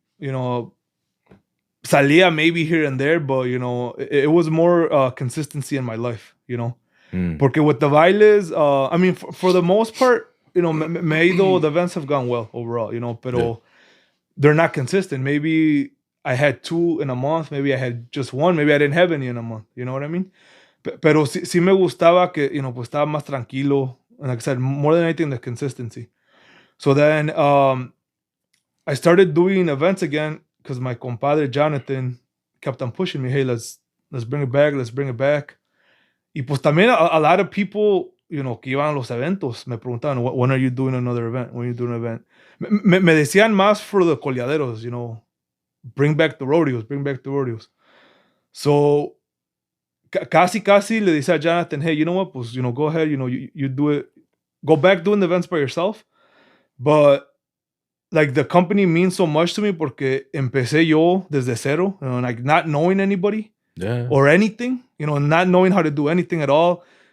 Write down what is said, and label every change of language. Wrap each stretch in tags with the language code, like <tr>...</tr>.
<en>You know, salía maybe here and there, but, you know, it was more consistency in my life, you know. Porque with the bailes, I mean, for the most part, you know,</en> <es>me he ido,</es> <en>the events have gone well overall, you know, pero they're not consistent. Maybe I had 2 in a month, maybe I had just 1, maybe I didn't have any in a month, you know what I mean?</en> <es>Pero sí me gustaba que, you know, pues estaba más tranquilo.</es> <en>And like I said, more than anything, the consistency. So then I started doing events again because my compadre Jonathan kept on pushing me, hey, let's bring it back.</en> <es>Y pues también</es> <en>a lot of people, you know,</en> <es>que iban a los eventos me preguntaban,</es> <en>when are you doing another event? When are you doing an event?</en> <es>Me decían más</es> <en>for the coleaderos, you know, bring back the rodeos. So</en> <es>casi le dice</es> <en>a Jonathan, hey, you know what, pues, you know, go ahead, you know, you do it, go back doing the events by yourself. But like the company means so much to me</en> <es>porque empecé yo desde cero,</es> <en>you know, like not knowing anybody or anything, you know, not knowing how to do anything at all.</en>